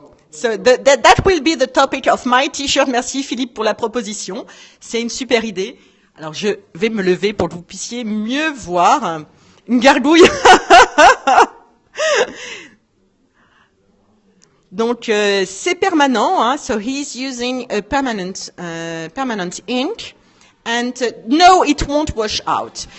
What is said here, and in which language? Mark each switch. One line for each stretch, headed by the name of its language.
English: So that will be the topic of my t-shirt.
French: Merci Philippe pour la proposition. C'est une super idée. Alors je vais me lever pour que vous puissiez mieux voir. Une gargouille. Donc c'est permanent, hein?
English: So he's using a permanent ink, and no, it won't wash out.